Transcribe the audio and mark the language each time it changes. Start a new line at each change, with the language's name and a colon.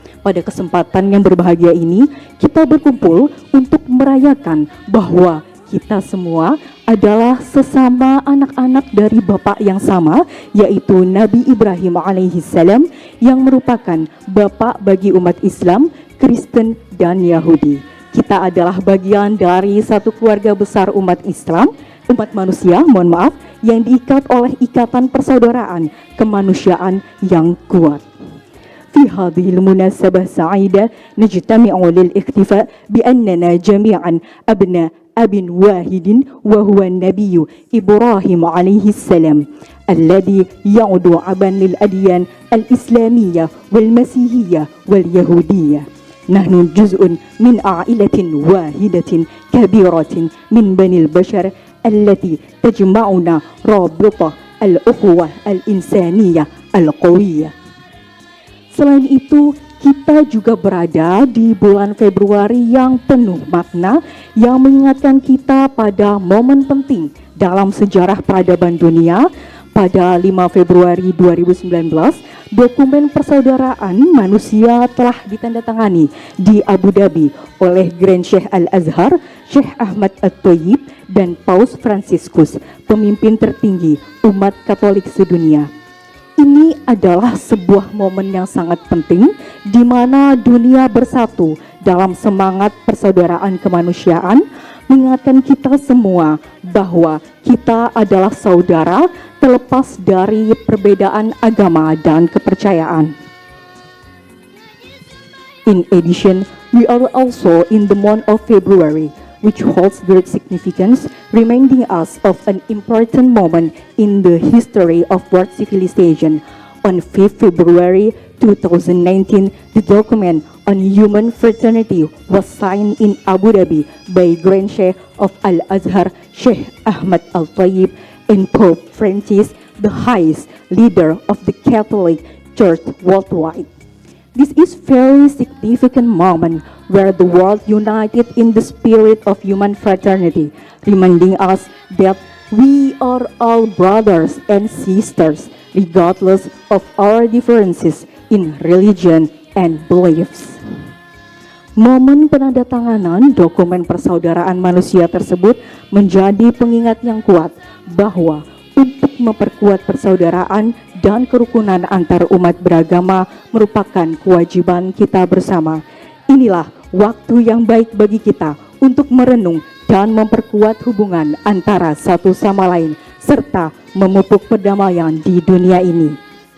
Indonesian: Pada kesempatan yang berbahagia ini, kita berkumpul untuk merayakan bahwa kita semua adalah sesama anak-anak dari Bapak yang sama, yaitu Nabi Ibrahim alaihissalam, yang merupakan Bapak bagi umat Islam, Kristen, dan Yahudi. Kita adalah bagian dari satu keluarga besar umat Islam, umat manusia, yang diikat oleh ikatan persaudaraan kemanusiaan yang kuat.
Arabic: في هذه المناسبة سعيدة نجتمع للاحتفاء بأننا جميعا أبناء أب واحد وهو النبي إبراهيم عليه السلام الذي يعد أبا للأديان الإسلامية والمسيحية واليهودية. نحن جزء من عائلة واحدة كبيرة من بني البشر التي تجمعنا رابطة الأخوة الإنسانية القوية.
Indonesian: Selain itu, kita juga berada di bulan Februari yang penuh makna yang mengingatkan kita pada momen penting dalam sejarah peradaban dunia. Pada 5 Februari 2019, dokumen persaudaraan manusia telah ditandatangani di Abu Dhabi oleh Grand Sheikh Al-Azhar, Syekh Ahmad At-Thayyib, dan Paus Fransiskus, pemimpin tertinggi umat Katolik sedunia. Ini adalah sebuah momen yang sangat penting di mana dunia bersatu dalam semangat persaudaraan kemanusiaan, mengingatkan kita semua bahwa kita adalah saudara terlepas dari perbedaan agama dan kepercayaan.
English: In addition, we are also in the month of February, which holds great significance, reminding us of an important moment in the history of world civilization. On 5 February 2019, the document on human fraternity was signed in Abu Dhabi by Grand Sheikh of Al-Azhar, Sheikh Ahmad Al-Thayyib, and Pope Francis, the highest leader of the Catholic Church worldwide. This is very significant moment where the world united in the spirit of human fraternity, reminding us that we are all brothers and sisters, regardless of our differences in religion and beliefs.
Indonesian: Momen penandatanganan dokumen persaudaraan manusia tersebut menjadi pengingat yang kuat bahwa untuk memperkuat persaudaraan dan kerukunan antar umat beragama merupakan kewajiban kita bersama. Inilah waktu yang baik bagi kita untuk merenung dan memperkuat hubungan antara satu sama lain, serta memupuk perdamaian di dunia ini.